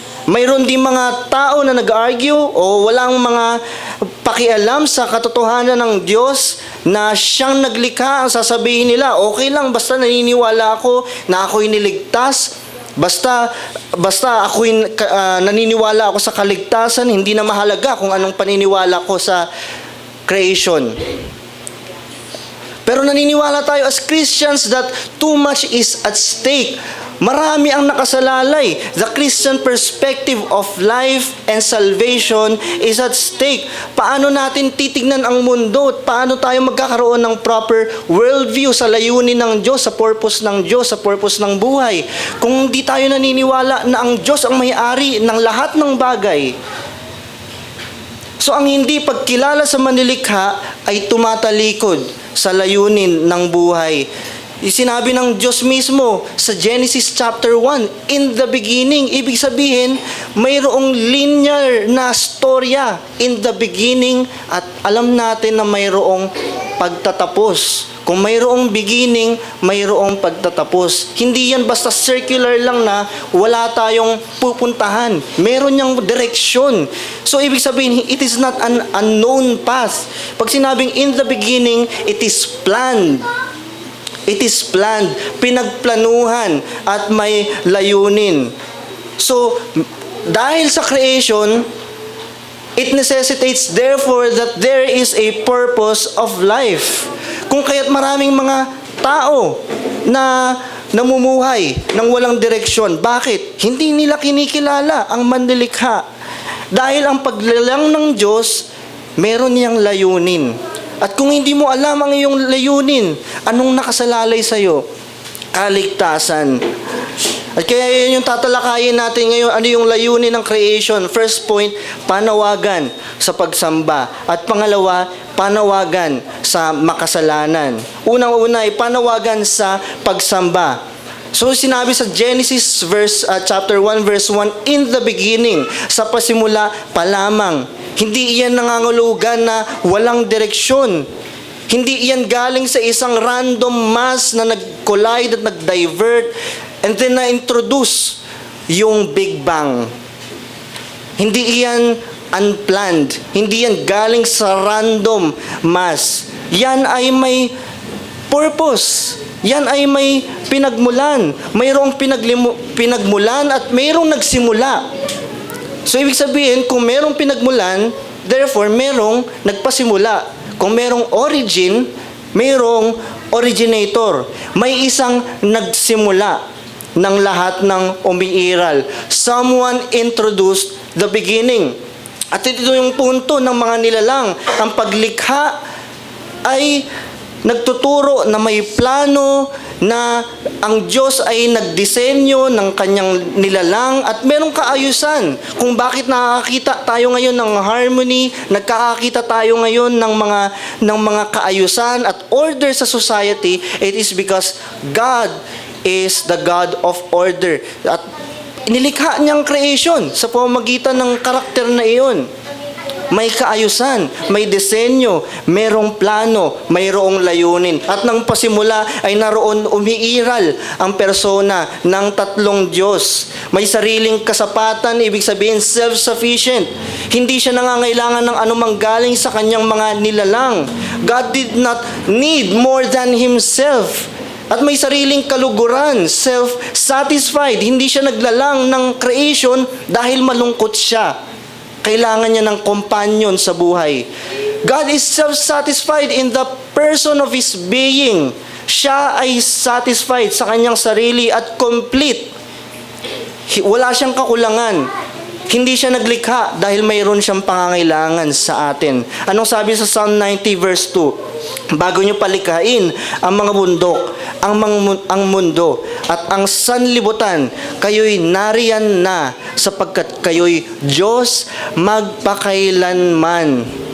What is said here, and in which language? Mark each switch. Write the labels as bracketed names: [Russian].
[Filipino] Mayroon din mga tao na nag-argue o walang mga pakialam sa katotohanan ng Diyos na siyang naglikha. Ang sasabihin nila, okay lang, basta naniniwala ako na ako'y niligtas, basta ako'y naniniwala ako sa kaligtasan, hindi na mahalaga kung anong paniniwala ko sa creation. Pero naniniwala tayo [English] as Christians that too much is at stake. [Filipino] Marami ang nakasalalay. [English] The Christian perspective of life and salvation is at stake. [Filipino] Paano natin titignan ang mundo? Paano tayo magkakaroon ng proper worldview sa layunin ng Diyos, sa purpose ng Diyos, sa purpose ng buhay? Kung hindi tayo naniniwala na ang Diyos ang may-ari ng lahat ng bagay. So ang hindi pagkilala sa manilikha ay tumatalikod sa layunin ng buhay. Sinabi ng Diyos mismo sa Genesis chapter 1, [English] in the beginning, [Filipino] ibig sabihin, mayroong linear na storya in the beginning at alam natin na mayroong pagtatapos. Kung mayroong beginning, mayroong pagtatapos. Hindi yan basta circular lang na wala tayong pupuntahan. Meron niyang direksyon. So, ibig sabihin, [English] it is not an unknown path. [Filipino] Pag sinabing [English] in the beginning, it is planned. It is planned, [Filipino] pinagplanuhan at may layunin. [English] So, dahil sa creation, it necessitates therefore that there is a purpose of life. [Filipino] Kung kaya't maraming mga tao na namumuhay ng walang direksyon. Bakit? Hindi nila kinikilala ang manlilikha. Dahil ang paglalang ng Diyos, meron niyang layunin. At kung hindi mo alam ang iyong layunin, anong nakasalalay sa iyo? Kaligtasan. At kaya yun yung tatalakayin natin ngayon, ano yung layunin ng creation. First point, panawagan sa pagsamba. At pangalawa, panawagan sa makasalanan. Unang-una ay panawagan sa pagsamba. So sinabi sa Genesis chapter 1 verse 1, [English] in the beginning, [Filipino] sa pasimula pa lamang. Hindi iyan nangangulugan na walang direksyon. Hindi iyan galing sa isang random mass na nag-collide at nag-divert and then na-introduce yung Big Bang. Hindi iyan unplanned. Hindi yan galing sa random mass. Yan ay may purpose. Yan ay may pinagmulan. Mayroong pinagmulan at mayroong nagsimula. So, ibig sabihin, kung merong pinagmulan, therefore, merong nagpasimula. Kung merong origin, merong originator. May isang nagsimula ng lahat ng umiiral. [English] Someone introduced the beginning. [Filipino] At ito yung punto ng mga nilalang. Ang paglikha ay nagtuturo na may plano, na ang Diyos ay nagdisenyo ng kanyang nilalang at merong kaayusan kung bakit nakakita tayo ngayon ng harmony, nagkakakita tayo ngayon ng mga kaayusan at order sa society. [English] It is because God is the God of order. [Filipino] At inilikha niyang creation sa pamamagitan ng karakter na iyon. May kaayusan, may disenyo, merong plano, mayroong layunin. At nang pasimula ay naroon umiiral ang persona ng tatlong Diyos. May sariling kasapatan, ibig sabihin self-sufficient. Hindi siya nangangailangan ng anumang galing sa kanyang mga nilalang. [English] God did not need more than Himself. [Filipino] At may sariling kaluguran, self-satisfied. Hindi siya naglalang ng creation dahil malungkot siya. Kailangan niya ng companion sa buhay. [English] God is self-satisfied in the person of His being. [Filipino] Siya ay satisfied sa kanyang sarili at complete. Wala siyang kakulangan. Hindi siya naglikha dahil mayroon siyang pangangailangan sa atin. Anong sabi sa Psalm 90 verse 2? Bago niyo palikhain ang mga bundok, ang mundo, at ang sanlibutan, kayo'y nariyan na sapagkat kayo'y Diyos magpakailanman.